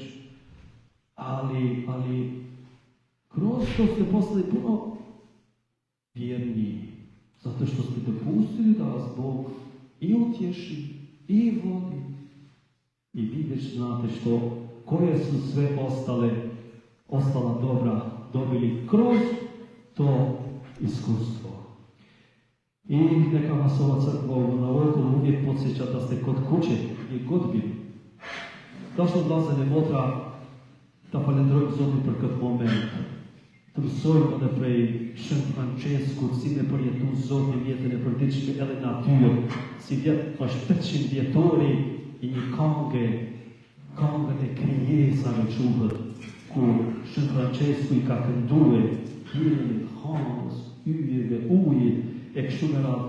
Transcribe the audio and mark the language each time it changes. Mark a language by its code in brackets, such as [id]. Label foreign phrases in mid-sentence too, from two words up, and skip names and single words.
[hr] Ali kroz to ste postali puno vjerniji, zato što ste dopustili da vas Bog i utješi, i vodi, i vi već znate koje su sve ostala dobra dobili kroz to iskustvo. I neka vas ova crkva na Vokovu uvijek podsjeća da ste kod kuće i god bili. [sq] Dašto vllazën e motra ta falenderojmë Zotin për këtë moment. Të mësojmë edhe prej Shën Franceskut si me përjetu Zotin jetën e përditshme edhe natyrë, si është 800 vjetori i një këngën e krijesave quhet, ku Shën Francesku i ka këndue hjerit, hanës, yjeve, ujit, e kështu me radhë.